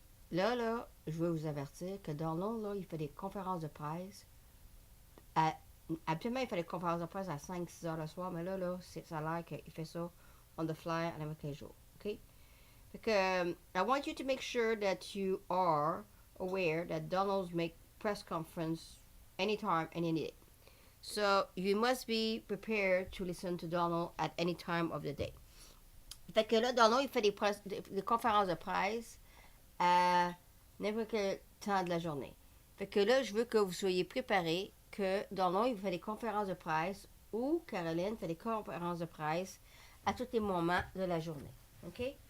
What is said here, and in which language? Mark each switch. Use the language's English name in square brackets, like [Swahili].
[French] Là, je veux vous avertir que Donald, là, il fait des conférences de presse. Habituellement, il fait des conférences de presse à 5-6 heures le soir, mais là, ça a l'air qu'il fait ça [English] on the fly [French] à n'importe quel jour. OK? Fait que, [English] I want you to make sure that you are aware that Donald's make press conference anytime, any day. So you must be prepared to listen to Donald at any time of the day. [French] Fait que là, Donald, il fait des conférences de presse à n'importe quel temps de la journée. Fait que là, je veux que vous soyez préparés que Donald, il fait des conférences de presse ou Caroline fait des conférences de presse à tous les moments de la journée. OK?